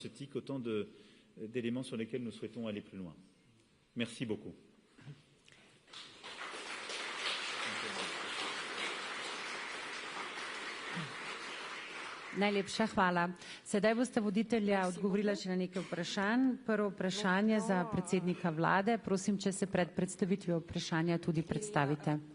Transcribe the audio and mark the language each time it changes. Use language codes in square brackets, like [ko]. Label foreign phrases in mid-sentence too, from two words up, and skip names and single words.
[fr] autant d'éléments sur lesquels nous souhaitons aller plus loin. Merci beaucoup. [sl] Najlepša hvala. Sedaj boste voditelja odgovorila še na nekaj vprašanj. Prvo vprašanje za predsednika vlade. Prosim, če se pred predstavitvijo vprašanja tudi predstavite.